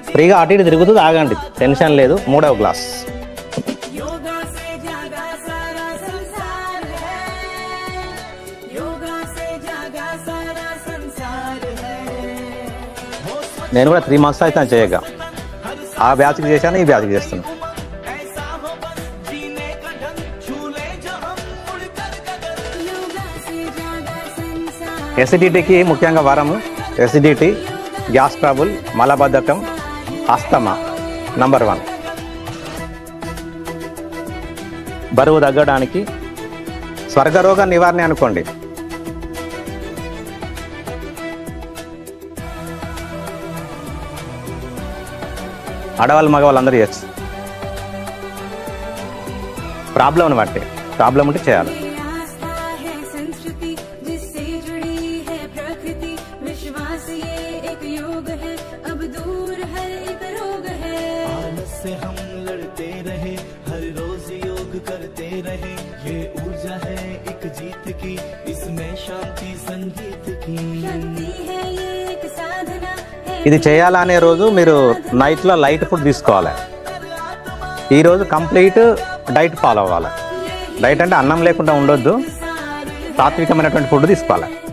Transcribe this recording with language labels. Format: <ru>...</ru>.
<te>ఫ్రీగా అటు ఇటు తిరుగుతూ తాగండి, టెన్షన్ లేదు. 3వ గ్లాస్.</te> <hi>योगा से जागा सारा संसार है, योगा से जागा सारा संसार है,</hi> <te>నేను కూడా 3 months అయితే చేయగా ఆ బ్యాచ్కి చేశాను, ఈ బ్యాచ్కి చేస్తున్నాను.</te> <hi>ऐसा हो बस जीने का ढंग, झूले जो हम उड़कर गगन, योगा से जागा संसार,</hi> <te>ఎసిడిటీకి ముఖ్యంగా వరము. ఎసిడిటీ, గ్యాస్ ట్రబుల్, మలబద్ధకం, ఆస్తమా నంబర్ 1. బరువు తగ్గడానికి స్వర్గరోగ నివారణ అనుకోండి. ఆడవాళ్ళు మగవాళ్ళు అందరూ చేయొచ్చు, ప్రాబ్లం బట్టి. ప్రాబ్లం ఉంటే చేయాలి.</te> <hi>ये आस्था है संस्कृति जिससे जुड़ी है प्रकृति, विश्वास ये एक योग है, अब दूर हर एक रोग है, आलस से हम लड़ते रहे, हर रोज योग करते रहे, ये ऊर्जा है एक जीत की, इसमें शांति संगीत की, शक्ति है ये एक साधना है,</hi> <te>ఇది చేయాలనే రోజు మీరు నైట్లో లైట్ ఫుడ్ తీసుకోవాలి. ఈరోజు కంప్లీట్ డైట్ ఫాలో అవ్వాలి. డైట్ అంటే అన్నం లేకుండా ఉండొద్దు, సాత్వికమైనటువంటి ఫుడ్ తీసుకోవాలి.</te>